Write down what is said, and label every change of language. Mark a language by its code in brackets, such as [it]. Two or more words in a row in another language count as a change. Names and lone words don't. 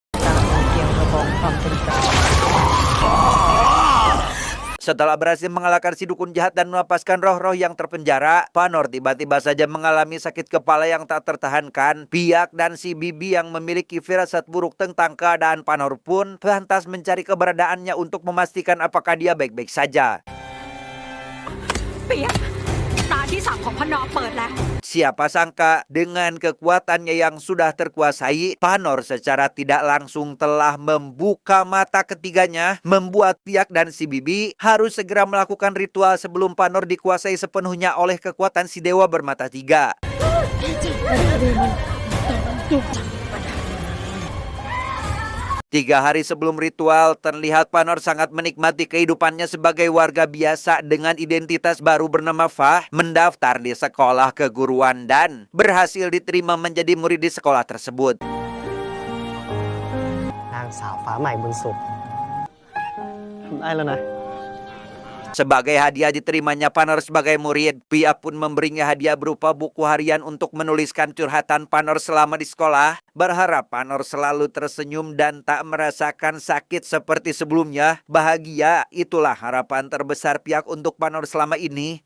[id] Setelah berhasil mengalahkan si dukun jahat dan melepaskan roh-roh yang terpenjara, Panor tiba-tiba saja mengalami sakit kepala yang tak tertahankan. Piak dan si Bibi yang memiliki firasat buruk tentang keadaan Panor pun lantas mencari keberadaannya untuk memastikan apakah dia baik-baik saja. [th] เปียกตาที่สามของพนอเปิดแล้ว [id] Siapa sangka dengan kekuatannya yang sudah terkuasai, Panor secara tidak langsung telah membuka mata ketiganya, membuat Piak dan si Bibi harus segera melakukan ritual sebelum Panor dikuasai sepenuhnya oleh kekuatan si dewa bermata tiga. 3 hari sebelum ritual, terlihat Panor sangat menikmati kehidupannya sebagai warga biasa dengan identitas baru bernama Fah, mendaftar di sekolah keguruan dan berhasil diterima menjadi murid di sekolah tersebut. [th] นางสาวฟ้าใหม่บุญสุขทำได้แล้วนะ [id] Sebagai hadiah diterimanya Panor sebagai murid, Pia pun memberinya hadiah berupa buku harian untuk menuliskan curhatan Panor selama di sekolah. Berharap Panor selalu tersenyum dan tak merasakan sakit seperti sebelumnya. Bahagia, itulah harapan terbesar Piak untuk Panor selama ini.